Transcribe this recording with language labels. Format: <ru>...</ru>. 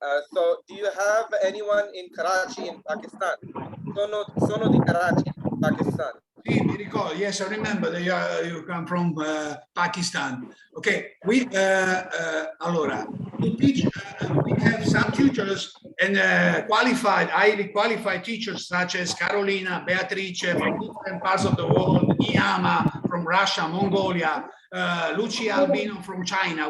<en>So do you have anyone in Karachi in Pakistan?</en> <it>Sono di Karachi, Pakistan. Sì, mi ricordo.</it> <en>Yes, I remember that you come from Pakistan. Okay, we allora we have some tutors and highly qualified teachers such as Carolina, Beatrice from different parts of the world, Niyama from Russia, Mongolia, Lucia Albino from China.</en>